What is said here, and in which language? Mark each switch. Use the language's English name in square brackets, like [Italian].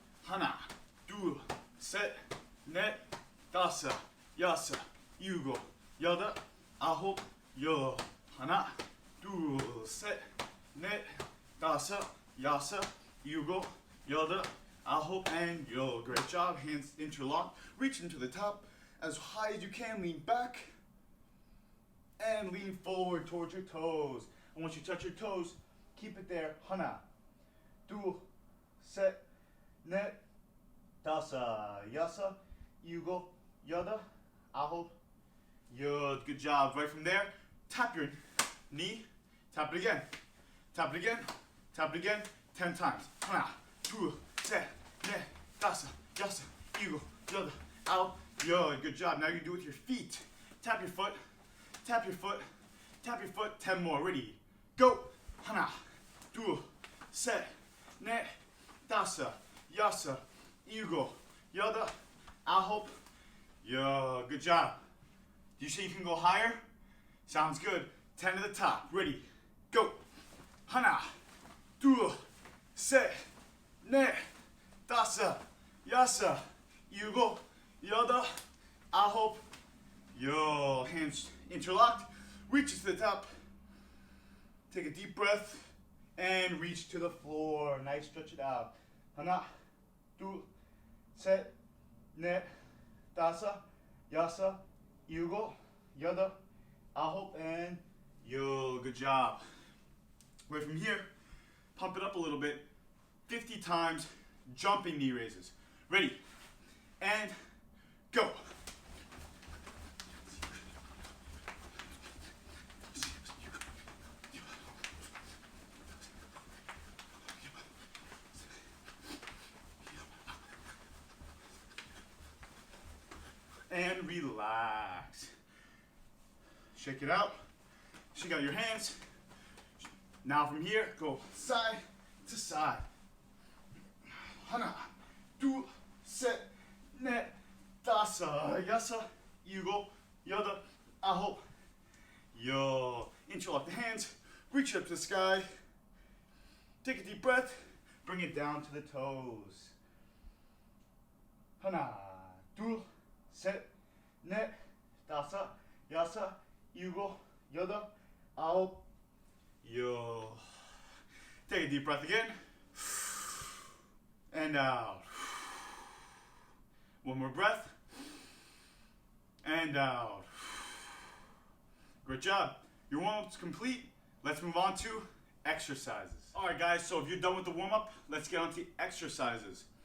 [Korean] 하나, 둘, 셋, 넷, 다섯, 여섯, 일곱, 여덟, 아홉, 열. 하나, 둘, 셋, 넷, 다섯, 여섯, 일곱, 여덟, 아홉, [English] and [Korean] 열. [English] Great job. Hands interlocked. Reach into the top as high as you can. Lean back and lean forward towards your toes. And once you touch your toes, keep it there. [Korean] 하나, 둘, 셋, 넷, 다섯, 여섯, 일곱, 여덟, 아홉, 열. [English] Good job. Right from there, tap your knee, tap it again, tap it again, tap it again, 10 times. [Korean] 하나, 둘, 셋, 넷, 다섯, 여섯, 일곱, 여덟, 아홉, 열. [English] Good job. Now you do it with your feet. Tap your foot, tap your foot, tap your foot. 10 more. Ready? Go. [Korean] 하나, 둘, 셋, 넷, 다섯, 여섯, 일곱, 여덟, 아홉, 열. [English] Good job. Do you see you can go higher? Sounds good. 10 to the top. Ready? Go. [Korean] 하나, 둘, 셋, 넷, 다섯, 여섯, 일곱, 여덟, 아홉, 열. [English] Hands interlocked. Reach it to the top. Take a deep breath and reach to the floor. Nice, stretch it out. [Korean] 하나, 둘, 셋, 넷, 다섯, 여섯, 일곱, 여덟, 아홉, [English] and [Korean] 열. [English] Good job. Right from here, pump it up a little bit. 50 times jumping knee raises. Ready? And go. And relax. Shake it out. Shake out your hands. Now from here, go side to side. [Korean] 하나, 둘, 셋, 넷, 다섯, 여섯, 일곱, 여덟, 아홉, 열. [English] Interlock the hands. Reach up to the sky. Take a deep breath. Bring it down to the toes. [Korean] 하나, 둘, 셋, 넷, 다섯, 여섯, 일곱, 여덟, 아홉, 열. [English] Take a deep breath again. And out. One more breath. And out. Great job. Your warm-up's complete. Let's move on to exercises. Alright guys, so if you're done with the warm-up, let's get on to exercises.